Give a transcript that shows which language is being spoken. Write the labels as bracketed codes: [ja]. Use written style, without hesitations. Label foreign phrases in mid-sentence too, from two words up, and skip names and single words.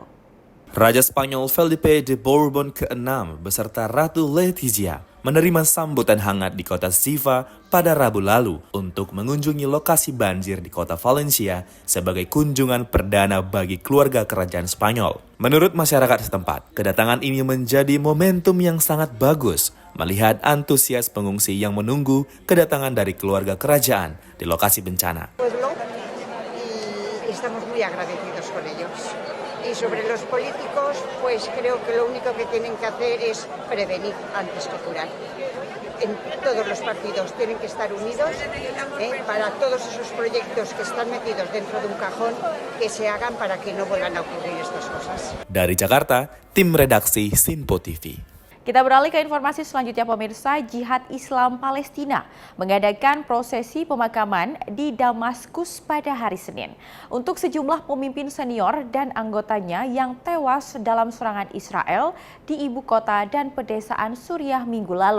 [id] Raja Spanyol Felipe de Borbon ke-6 beserta Ratu Letizia menerima sambutan hangat di kota Siva pada Rabu lalu untuk mengunjungi lokasi banjir di kota Valencia sebagai kunjungan perdana bagi keluarga kerajaan Spanyol. Menurut masyarakat setempat, kedatangan ini menjadi momentum yang sangat bagus melihat antusias pengungsi yang menunggu kedatangan dari keluarga kerajaan di lokasi bencana. [es] Y sobre los políticos, pues creo que lo único que tienen que hacer es prevenir antes que curar. En todos los partidos tienen que estar unidos para todos esos proyectos que están metidos dentro de un cajón que se hagan para que no vuelvan a ocurrir estas cosas. [id] Dari Jakarta, tim redaksi Sinpo TV. Kita beralih ke informasi selanjutnya pemirsa. Jihad Islam Palestina mengadakan prosesi pemakaman di Damaskus pada hari Senin untuk sejumlah pemimpin senior dan anggotanya yang tewas dalam serangan Israel di ibu kota dan pedesaan Suriah minggu lalu.